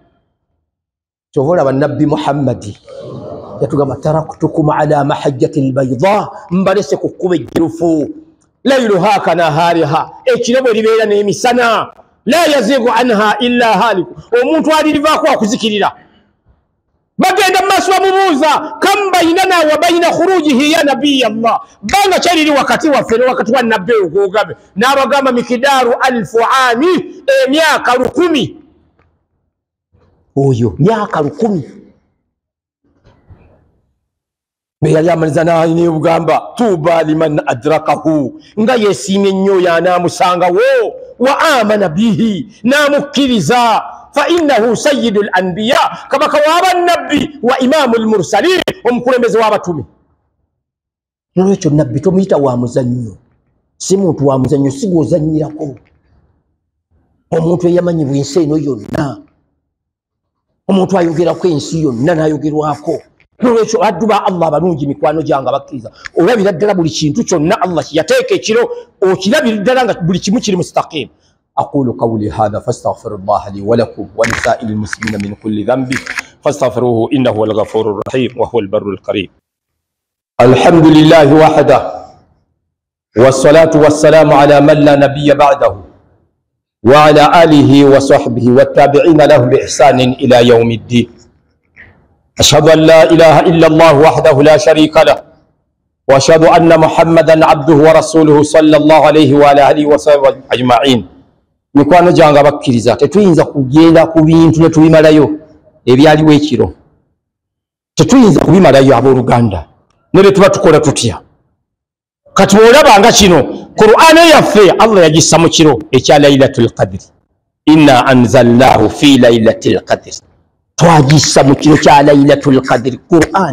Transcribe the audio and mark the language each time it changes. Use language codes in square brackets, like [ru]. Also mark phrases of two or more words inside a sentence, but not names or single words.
[lg] kyova olaba nabbi Muhammadi yatugamba [ar] تركتكم على المحجة البيضاء [lg] mbalese ku kkuba ejjurufu [ar] ليلها كنهارها [lg] ekiro bwe libeera n'emisana [ar] لا يزيغ عنها إلا هالك [lg] omuntu alirivaako akuzikirira bagenda mu maaso bamubuuza [ar] كم بيننا وبين خروجه يا نبي الله [lg] banga kyaliri wakati waffe ne wakati wa nabbi ogwogabe n'abagamba mikidaaru 1000 ami emyaka 1000 oyo myaka 1000 yali amaliza n'alina obugamba [ar] طوبى لمن أدركه [lg] nga yeesiimye ennyo y'anaamusangawo [ar] وآمن به [lg] n'amukkiriza [ar] فإنه سيد الأنبياء [lg] kabaka w'abannabbi [ar] وإمام المرسلين [lg] omukulembeze w'abatume nolwekyo nabbi tomuyita wa muzannyo si muntu wa muzannyo si gw'ozannyirako omuntu eyamanyibwa ensi eno yonna omuntu ayogerako ensi yonna n'ayogerwako nolwekyo baddu ba Allah abalungi mikwano gyange abakkiriza olabira ddala buli kintu kyonna Allah yateeka ekiro okirabira ddala nga buli kimu kiri mustaqim. [ar] أقول قولي هذا فاستغفر الله لي ولكم ولسائر المسلمين من كل ذنب فاستغفروه إنه هو الغفور الرحيم وهو البر الكريم. الحمد لله وحده والصلاة والسلام على من لا نبي بعده وعلى آله وصحبه والتابعين له بإحسان إلى يوم الدين. أشهد أن لا إله إلا الله وحده لا شريك له وأشهد أن محمدا عبده ورسوله صلى الله عليه وعلى آله وصحبه أجمعين. [lg] mikwano gyange abakkiriza tetuyinza kugenda ku bintu ne tubimalayo ebyaliwo ekiro, tetuyinza kubimalayo abooluganda ne bye tuba tukola tutya. kati bw'olabanga kino Qur'an yaffe Allah yagissa mu kiro ekya Laylatul Qadr, [ar] إنا أنزلناه في ليلة القدر, [lg] twagissa mu kiro kya Laylatul Qadr Qur'an.